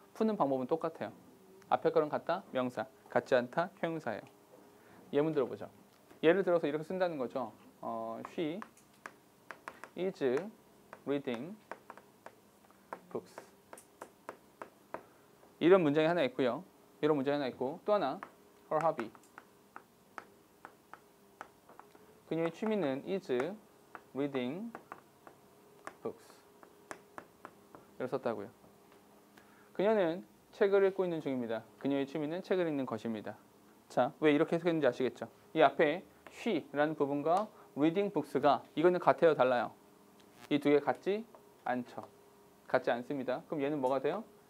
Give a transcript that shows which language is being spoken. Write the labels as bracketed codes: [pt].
[ko] 푸는 방법은 똑같아요. 앞에 거랑 같다? 명사. 같지 않다? 형용사예요. 예문 들어보죠. 예를 들어서 이렇게 쓴다는 거죠. [en] She is reading books. [ko] 이런 문장이 하나 있고요. 이런 문장이 하나 있고 또 하나 [en] her hobby. [ko] 그녀의 취미는 [en] is reading books. [ko] 이렇게 썼다고요. 그녀는 책을 읽고 있는 중입니다. 그녀의 취미는 책을 읽는 것입니다. 자, 왜 이렇게 해석했는지 아시겠죠? 이 앞에 she라는 부분과 [en] reading books [ko] 가 이거는 같아요, 달라요? 이 두 개 같지 않죠. 같지 않습니다. 그럼 얘는 뭐가 돼요?